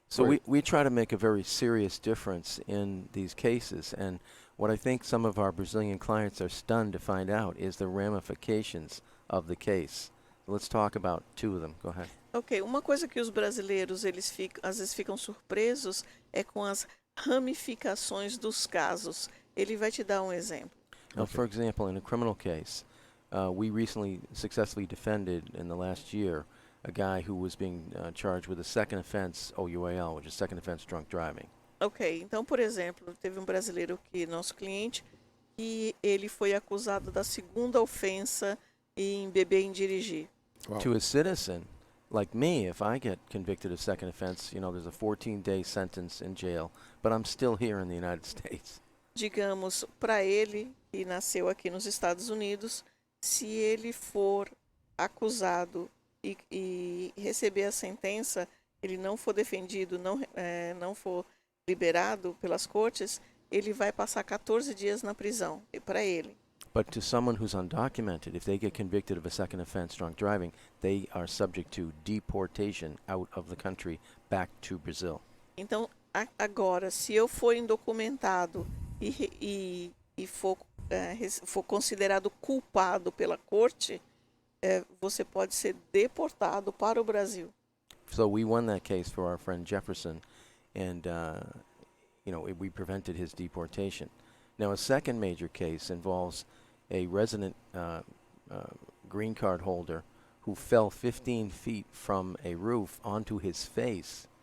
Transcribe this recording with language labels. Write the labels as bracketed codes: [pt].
[en] So we try to make a very serious difference in these cases, and what I think some of our Brazilian clients are stunned to find out is the ramifications of the case. Let's talk about two of them. Go ahead. [pt] Ok, uma coisa que os brasileiros às vezes ficam surpresos é com as ramificações dos casos. Ele vai te dar um exemplo. [en] Now, for example, in a criminal case, we recently successfully defended in the last year a guy who was being charged with a second offense OUAL, which is second offense drunk driving. [pt] Ok, então, por exemplo, teve um brasileiro que nosso cliente que ele foi acusado da segunda ofensa em beber e dirigir. [en] Wow. To a citizen like me, if I get convicted of second offense, there's a 14-day sentence in jail, but I'm still here in the United States. [pt] Digamos, para ele, que nasceu aqui nos Estados Unidos, se ele for acusado e receber a sentença, ele não for defendido, não for liberado pelas cortes, ele vai passar 14 dias na prisão, para ele. [en] But to someone who's undocumented, if they get convicted of a second offense drunk driving, they are subject to deportation out of the country back to Brazil. [pt] Então, agora, se eu for indocumentado e for considerado culpado pela corte, você pode ser deportado para o Brasil. [en] So we won that case for our friend Jefferson, and we prevented his deportation. Now, a second major case involves a resident green card holder who fell 15 feet from a roof onto his face.